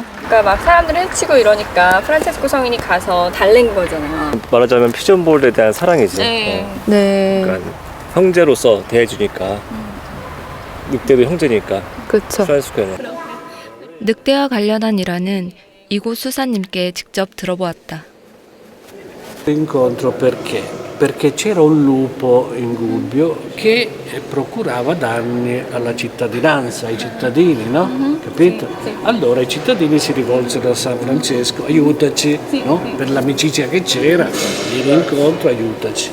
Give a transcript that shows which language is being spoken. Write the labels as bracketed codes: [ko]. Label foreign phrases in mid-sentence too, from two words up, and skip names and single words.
[ko] 그러니까 막 사람들을 해치고 이러니까 프란체스코 성인이 가서 달랜 거잖아요. 말하자면 피존볼에 대한 사랑이지. 네. 네. 그러니까 형제로서 대해주니까 늑대도 형제니까. 그렇죠. 프란치스코는. 늑대와 관련한 일화는 이곳 수사님께 직접 들어보았다. [it] Incontro perché perché c'era un lupo in Gubbio che procurava danni alla cittadinanza, ai cittadini, no? Capito? Sì. Allora i cittadini si rivolsero a San Francesco, aiutaci, no? Per l'amicizia che c'era, vieni incontro, aiutaci.